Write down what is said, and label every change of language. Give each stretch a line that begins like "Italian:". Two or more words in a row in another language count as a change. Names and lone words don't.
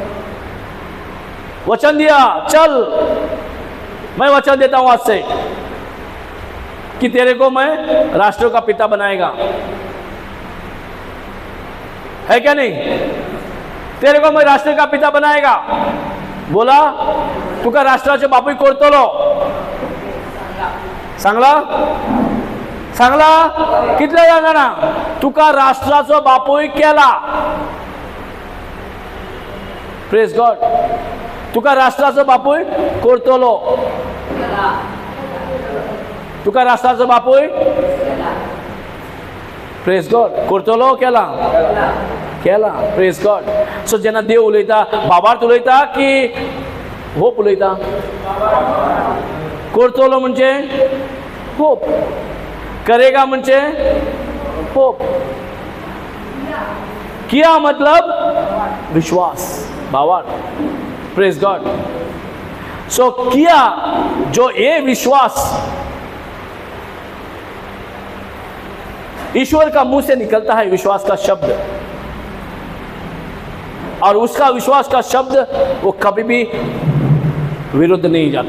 Hindi: वचन दिया, चल मैं वचन देता हूं आज से कि तेरे को मैं राष्ट्रों का पिता बनाएगा. है क्या नहीं. तेरे को मैं राष्ट्र का पिता बनाएगा.
Konkani: बोला तुका राष्ट्राचे बापूय करतलो. सांगला कितल्या जाणांना तुका राष्ट्राचो बापूय केला.
English: Praise God.
Konkani: तुका राष्ट्राचो बापूय करतलो. तुका राष्ट्राचो बापूय,
English: Praise God,
Konkani: करतलो केला.
English: Praise God.
Konkani: सो जेन्ना देव उलयता, बाबार्थ उलयता की होप उलयता. करतलो म्हणजे होप, करेगा म्हणजे होप,
Hindi: किया मतलब विश्वास,
Konkani: बाबार्थ.
English: Praise God.
Hindi: सो किया जो ये विश्वास ईश्वर का मुंह से निकलता है विश्वास का शब्द, और उसका विश्वास का शब्द वो कभी भी विरुद्ध नहीं जाता।